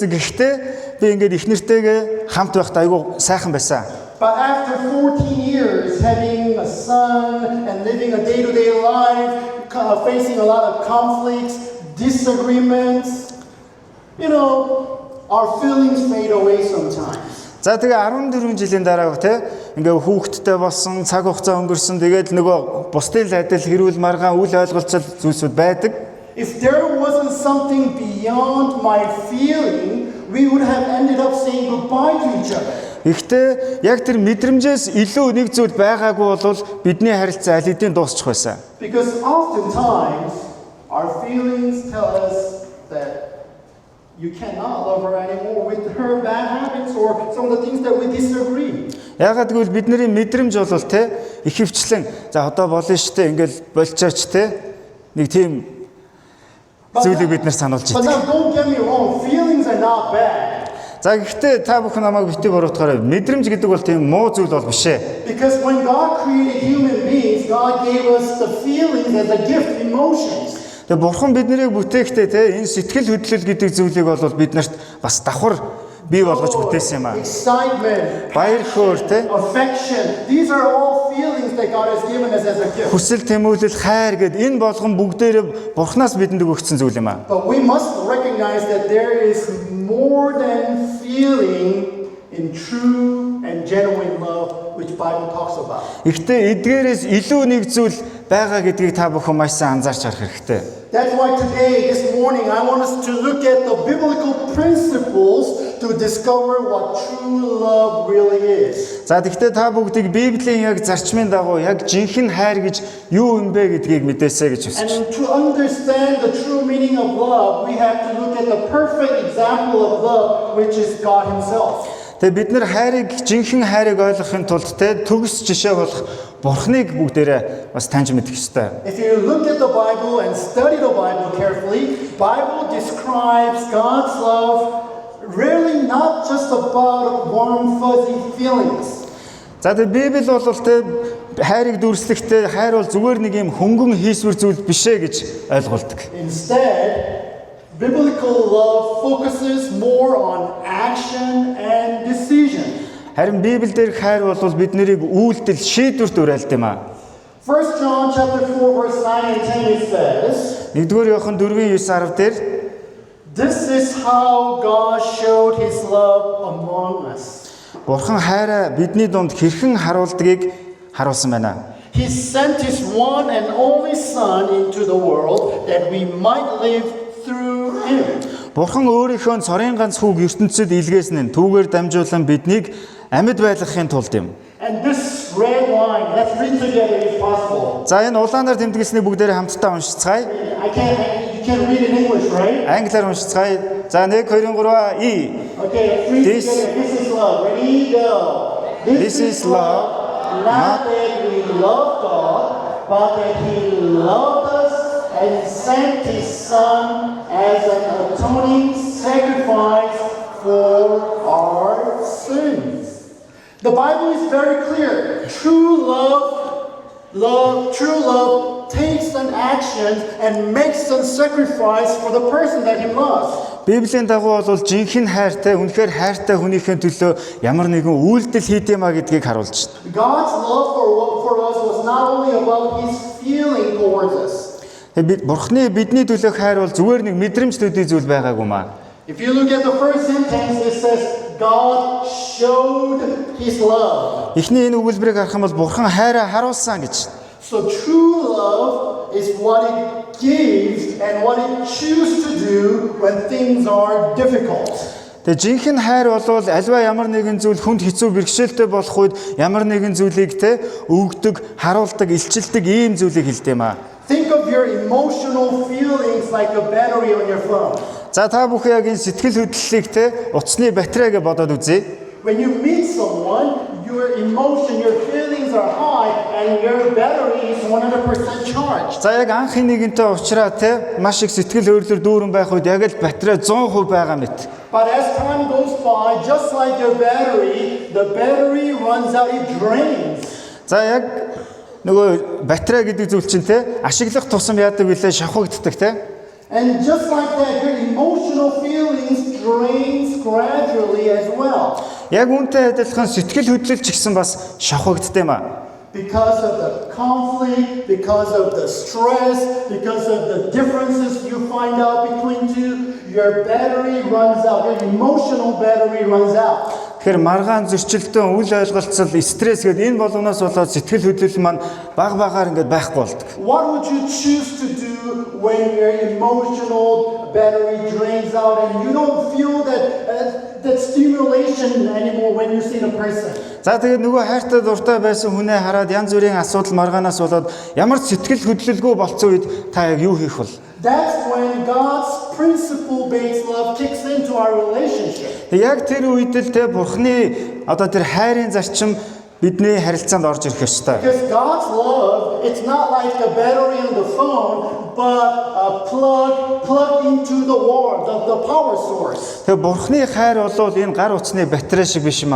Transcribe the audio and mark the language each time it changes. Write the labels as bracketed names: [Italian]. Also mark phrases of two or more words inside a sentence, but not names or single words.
[Mongolian] Гэхдээ би ингээд их нэртэйгээ хамт байхдаа айгүй сайхан байсан. [English] But after 14 years having a son and living a day-to-day life, facing a lot of conflicts, disagreements, our feelings fade away sometimes. [Mongolian] За тэгээ 14 жилийн дараа те ингээ хүүхэдтэй болсон, цаг хугацаа өнгөрсөн. Тэгээд нөгөө бусдын адил хэрүүл маргаан үл ойлголцол зүйлсүүд байдаг. [English] If there wasn't something beyond my feeling, we would have ended up saying goodbye to each other. [Mongolian] Гэхдээ яг тэр мэдрэмжээс илүү нэг зүйл байгаагүй бол бидний харилцаа аль хэдийн дуусчих байсан. [English] Because oftentimes our feelings tell us that you cannot love her anymore with her bad habits or some of the things that we disagree. [Mongolian] Ягаад гэвэл бидний мэдрэмж бол те ихэвчлэн за одоо болно штэ ингээл болчооч те нэг тийм зүйлийг бид нар сануулж [English] But [Mongolian] байна. [English] now don't get me wrong, feelings are not bad. [Mongolian] За гэхдээ та бүхэн намайг битгий буруутгаарай. Мэдрэмж гэдэг бол тийм муу зүйл бол биш ээ. [English] Because when God created human beings, God gave us the feelings as a gift, emotions. [Mongolian] Тэгээ бурхан биднийг бүтээхдээ те энэ сэтгэл хөдлөл гэдэг зүйлийг бол биднэрт бас давхар бий болгож бүтээсэн юм аа. [English] Excitement, [Mongolian] Баяр хөөр те [English] affection. These are all feelings that God has given us as a gift. [Mongolian] хүсэл тэмүүлэл хайр гэд энэ болгон бүгдээрээ бурханаас бидэнд өгөгдсөн зүйл юм аа. [English] But we must recognize that there is more than feeling in true and genuine love, which Bible talks about. [Mongolian] Гэхдээ эдгээрээс илүү нэг зүйл байгаа гэдгийг та бүхэн маш сайн анзаарч харах хэрэгтэй. [English] That's why today, this morning, I want us to look at the biblical principles to discover what true love really is. [Mongolian] За тэгэхээр та бүгдийг Библийн яг зарчмын дагуу яг жинхэнэ хайр гэж юу юм бэ гэдгийг мэдээсэй гэж хүсэж. [English] And to understand the true meaning of love, we have to look at the perfect example of love, which is God Himself. [Mongolian] Тэгээ бид нар хайрыг жинхэнэ хайрыг ойлгохын тулд те төгс жишээ болох Бурхныг бүгдээрээ бас таньж мэдэх ёстой. [English] If you look at the Bible and study the Bible carefully, Bible describes God's love really not just about warm fuzzy feelings. [Mongolian] За тэгээ Библи бол те хайрыг дүрслэхдээ хайр бол зүгээр нэг юм хөнгөн хийсвэр зүйл биш ээ гэж ойлголдог. [English] Instead, biblical love focuses more on action and decision. [Mongolian] Харин Библиэлд хайр бол биднийг үйлдэл шийдвэрт уриалдаг юм аа. [English] 1 John chapter 4 verse 9 and 10 it says, [Mongolian] 1-р Иохан 4:9-10 дээр [English] "This is how God showed his love among us. [Mongolian] Бурхан хайраа бидний дунд хэрхэн харуулдгийг харуулсан байна. [English] He sent his one and only son into the world that we might live through him." [Mongolian] Бурхан өөрийнхөө цорын ганц хүүг ертөнцид илгээсэн нь түүгээр дамжуулан биднийг амьд байлгахын тулд юм. [English] And this red line, let's read together if possible. [Mongolian] За энэ улаанаар тэмдэглэснийг бүгдээрээ хамтдаа уншицгаая. [English] You can read in English, right? [Mongolian] Англиар уншицгаая. За 1 2 3 И. [English] Okay, read This- together. This is love. Ready, go. This is love, Not that we love God, but that He loved us and sent His Son as an atoning sacrifice for our sins. The Bible is very clear. True love takes an action and makes a sacrifice for the person that He loves. [Mongolian] Библийн дагуу бол жинхэнэ хайртай, үнэхээр хайртай хүнийхээ төлөө ямар нэгэн үйлдэл хийд юмаа гэдгийг харуулж байна. [English] God's love for us was not only about His feeling towards us. [Mongolian] Бурхны бидний төлөө хайр бол зүгээр нэг мэдрэмж төдий зүйл байгаагүй маа. [English] If you look at the first sentence, it says God showed His love. [Mongolian] Эхний энэ өгүүлбэрийг харах юм бол Бурхан хайраа харуулсан гэж. [English] So true love is what it gives and what it chooses to do when things are difficult. [Mongolian] Тэгээ жинхэнэ хайр бол альва ямар нэгэн зүйл хүнд хэцүү бэрхшээлтэй болох үед ямар нэгэн зүйлийг те өгдөг, харуулдаг, илчилдэг ийм зүйлийг хэлдэг юм аа. [English] Think of your emotional feelings like a battery on your phone. [Mongolian] За та бүхэн яг энэ сэтгэл хөдлөлийг те утасны батарейг бодоод үзье. [English] When you meet someone, your emotion, your feelings are high and your battery is 100% charged. [Mongolian] За яг анх нэгэнтэй уулзраа те маш их сэтгэл хөдлөлөөр дүүрэн байх үед яг л батарей 100% байгаа мэт. [English] But as time goes by, just like your battery, the battery runs out, it drains. [Mongolian] За яг нөгөө батарей гэдэг зүйл чинь те ашиглах тусам яадаг вүлээ шавхагддаг те. [English] And just like that, your emotional feelings drains gradually as well. [Mongolian] Яг үүнтэй адилхан сэтгэл хөдлөл ч гэсэн бас шавхагддаг юм аа. [English] Because of the conflict, because of the stress, because of the differences you find out between two, your battery runs out, your emotional battery runs out. [Mongolian] Тэгэхээр маргаан зөрчилтөн үл ойлголцол стресс гэдэг энэ болгоноос болоод сэтгэл хөдлөл маань баг-багаар ингээд байхгүй болдог. [English] What would you choose to do when your emotional battery drains out and you don't feel that that stimulation anymore when you see the person. [Mongolian] За тэгээд нөгөө хайртай дуртай байсан хүнээ хараад янз бүрийн асуудал маргаанаас болоод ямар ч сэтгэл хөдлөлгүй болцсон үед та яг юу хийх вэ? [English] That's when God's principle-based love kicks into our relationship. [Mongolian] Яг тэр үед л те Бурхны одоо тэр хайрын зарчим бидний харилцаанд орж ирэх ёстой. [English] Because God's love, it's not like a battery on the phone, but a plug into the wall, the power source. [Mongolian] Тэгээ Бурхны хайр бол энэ гар утасны батарей шиг биш юм аа.